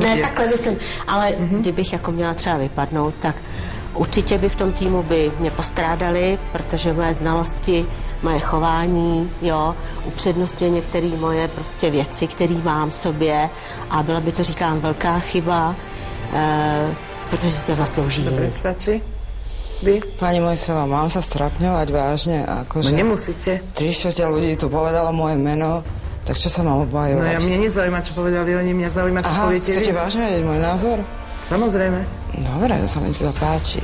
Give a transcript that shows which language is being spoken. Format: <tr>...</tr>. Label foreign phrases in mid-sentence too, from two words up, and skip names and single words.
<cs>Ne, takhle myslím, ale kdybych jako měla třeba vypadnout, tak určitě by v tom týmu by mě postrádali, protože moje znalosti, moje chování, jo, upřednostňuje některé moje prostě věci, které mám v sobě a byla by to, říkám, velká chyba, protože si to zaslouží.</cs> <sk>Dobre, stačí? vy? Pani Mojsová, mám sa strapňovať vážne? Akože No nemusíte. 3/4 ľudí tu povedalo moje meno, tak čo sa mám obhajovať? No ja mňa nezaujíma, čo povedali oni, mňa zaujíma, čo poviete chcete vy. vážne vedieť môj názor? Samozrejme. Dobre, to sa mi to páči.</sk>